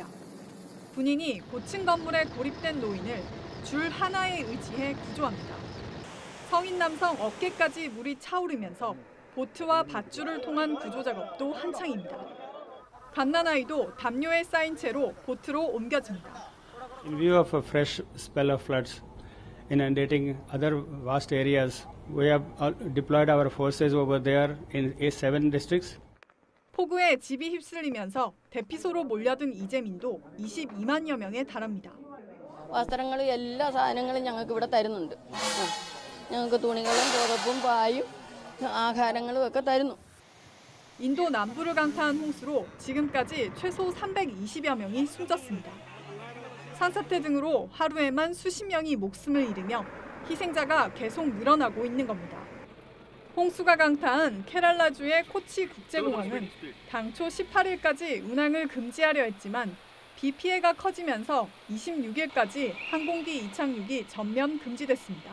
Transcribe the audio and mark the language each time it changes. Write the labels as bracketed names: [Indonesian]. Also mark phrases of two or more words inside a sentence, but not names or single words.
[Korean] 군인이 고층 건물에 고립된 노인을 줄 하나에 의지해 구조합니다. 성인 남성 어깨까지 물이 차오르면서 보트와 밧줄을 통한 구조 작업도 한창입니다. 갓난아이도 담요에 쌓인 채로 보트로 옮겨집니다. [English] In view of a fresh spell of floods inundating other vast areas, we have deployed our forces over there in 7 districts. [Korean] 폭우에 집이 휩쓸리면서 대피소로 몰려든 이재민도 22만여 명에 달합니다. [Malayalam] വസ്ത്രങ്ങളും എല്ലാ സാധനങ്ങളും ഞങ്ങൾക്ക് ഇവിടെ തരുന്നുണ്ട്. ഞങ്ങൾക്ക് തുണികളും പുതപ്പും പായും ആഹാരങ്ങളും ഒക്കെ തരുന്നു. [Korean] 인도 남부를 강타한 홍수로 지금까지 최소 320여 명이 숨졌습니다. 산사태 등으로 하루에만 수십 명이 목숨을 잃으며 희생자가 계속 늘어나고 있는 겁니다. 홍수가 강타한 케랄라주의 코치 국제공항은 당초 18일까지 운항을 금지하려 했지만 비 피해가 커지면서 26일까지 항공기 이착륙이 전면 금지됐습니다.